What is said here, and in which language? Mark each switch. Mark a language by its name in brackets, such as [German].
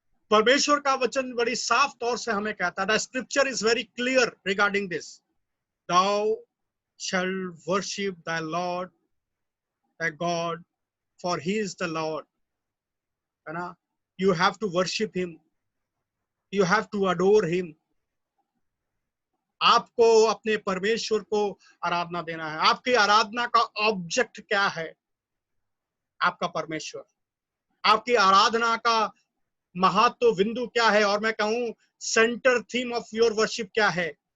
[Hindi] परमेश्वर का वचन बड़ी साफ तौर से हमें कहता है, [English] The scripture is very clear regarding this, thou shall worship thy Lord thy God, for he is the Lord, है ना। You have to worship him, you have to adore him। [Hindi] आपको अपने परमेश्वर को आराधना देना है। आपकी आराधना का ऑब्जेक्ट क्या है? आपका परमेश्वर। आपकी आराधना का महत्व बिंदु क्या है, और मैं कहूं [English] centre theme of your worship [Hindi] क्या है?